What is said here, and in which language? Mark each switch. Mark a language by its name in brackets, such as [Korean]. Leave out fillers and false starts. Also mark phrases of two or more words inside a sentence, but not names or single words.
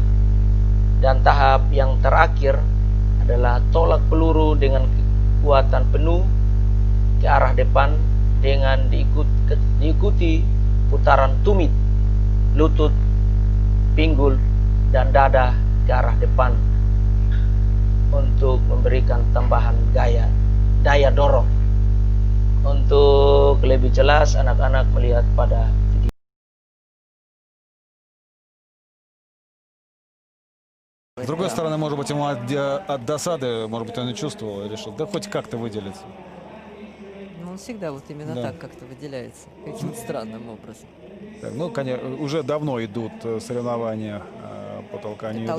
[Indonesian] Dan tahap yang terakhir adalah tolak peluru dengan kekuatan penuh ke arah depan dengan diikuti putaran tumit, lutut, pinggul, dan dada ke arah depan untuk memberikan tambahan daya dorong. Untuk lebih jelas anak-anak melihat pada video. [Russian] С другой стороны, может быть, ему от досады, может быть, он и чувствовал, и решил, да хоть как-то выделиться. Ну, он всегда вот именно Да. так как-то выделяется, каким-то странным образом. Так, ну, конечно, уже давно идут соревнования по толканию ядра.